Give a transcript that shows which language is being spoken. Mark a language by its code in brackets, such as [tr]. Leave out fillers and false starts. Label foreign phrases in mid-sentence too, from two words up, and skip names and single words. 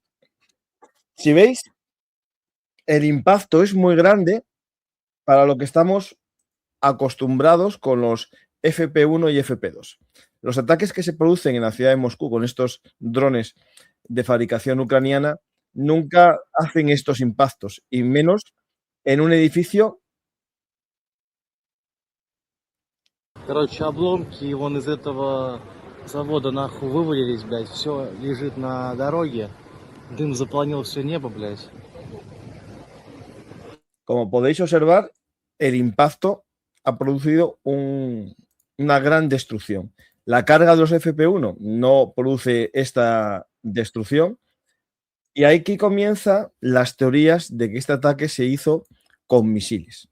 [es] Si veis, el impacto es muy grande para lo que estamos acostumbrados con los FP1 y FP2. Los ataques que se producen en la ciudad de Moscú con estos drones de fabricación ucraniana nunca hacen estos impactos, y menos en un edificio. [ru] Короче, обломки вон из этого завода нахуй вывалились, блядь, все лежит на дороге, дым заполнил все небо, блядь. [es] Como podéis observar, el impacto ha producido una gran destrucción. La carga de los FP1 no produce esta destrucción, y aquí comienzan las teorías de que este ataque se hizo con misiles.